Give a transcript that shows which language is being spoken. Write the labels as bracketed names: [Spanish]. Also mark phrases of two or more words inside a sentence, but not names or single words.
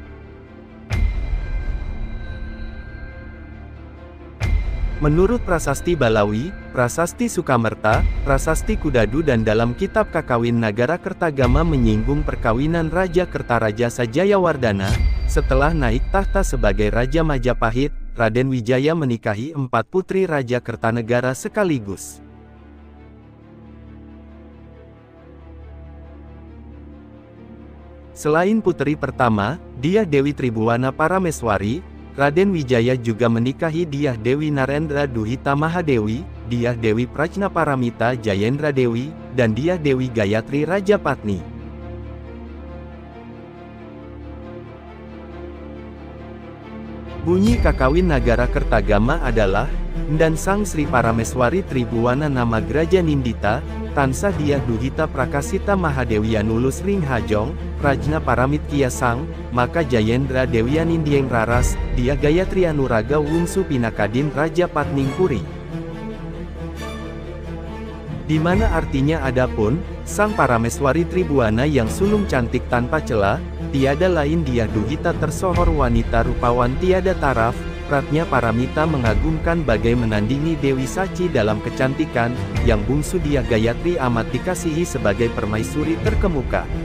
[Indonesian] Menurut Prasasti Balawi, Prasasti Sukamerta, Prasasti Kudadu dan dalam kitab Kakawin Nagara Kertagama menyinggung perkawinan Raja Kertarajasa Jayawardhana. Setelah naik tahta sebagai Raja Majapahit, Raden Wijaya menikahi 4 putri Raja Kertanegara sekaligus. Selain putri pertama, Dyah Dewi Tribhuwana Parameswari, Raden Wijaya juga menikahi Dyah Dewi Narendra Duhita Mahadewi, Dyah Dewi Prajnaparamita Jayendra Dewi, dan Dyah Dewi Gayatri Rajapatni. Bunyi Kakawin Nagara Kertagama adalah, [Kawi] dan Sang Sri Parameswari Tribhuwana Namagraja Nindita, Tansah Dyah Duhita Prakasita Mahadewianulus Ring Hajong, Prajna Paramit Kiasang, maka Jayendra Dewianindieng Raras, Dyah Gayatri Anuraga Wungsu Pinakadin Raja Patning Puri. [Indonesian] Di mana artinya adapun, Sang Parameswari Tribhuwana yang sulung cantik tanpa celah, tiada lain Dyah Duhita tersohor wanita rupawan tiada taraf, Pratnya Paramita mengagumkan bagai menandingi Dewi Saci dalam kecantikan, yang bungsu Dyah Gayatri amat dikasihi sebagai permaisuri terkemuka.